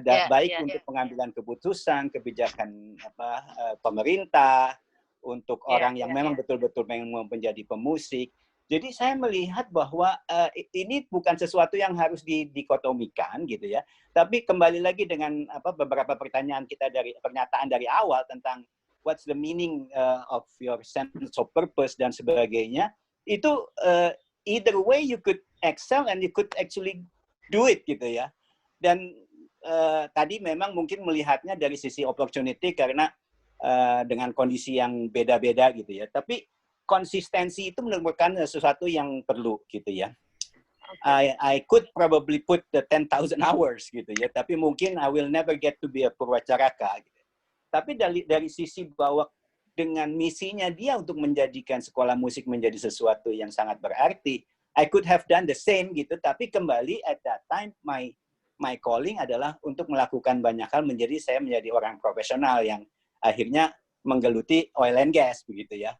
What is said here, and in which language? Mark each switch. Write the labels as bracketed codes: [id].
[id] Baik untuk pengambilan keputusan, kebijakan pemerintah, untuk orang yang memang betul-betul mau menjadi pemusik. Jadi saya melihat bahwa ini bukan sesuatu yang harus didikotomikan gitu ya. Tapi kembali lagi dengan beberapa pertanyaan kita dari pernyataan dari awal tentang [en] what's the meaning of your sense of purpose [id] dan sebagainya. Itu [en] either way you could excel and you could actually do it [id] gitu ya. Dan tadi memang mungkin melihatnya dari sisi opportunity karena dengan kondisi yang beda-beda gitu ya. Tapi konsistensi itu merupakan sesuatu yang perlu gitu ya. [en] I could probably put the 10,000 hours [id] gitu ya. Tapi mungkin [en] I will never get to be a Purwacaraka. [id] Gitu. Tapi dari sisi bahwa dengan misinya dia untuk menjadikan sekolah musik menjadi sesuatu yang sangat berarti, [en] I could have done the same [id] gitu. Tapi kembali [en] at that time my calling [id] adalah untuk melakukan banyak hal saya menjadi orang profesional yang akhirnya menggeluti oil and gas begitu ya.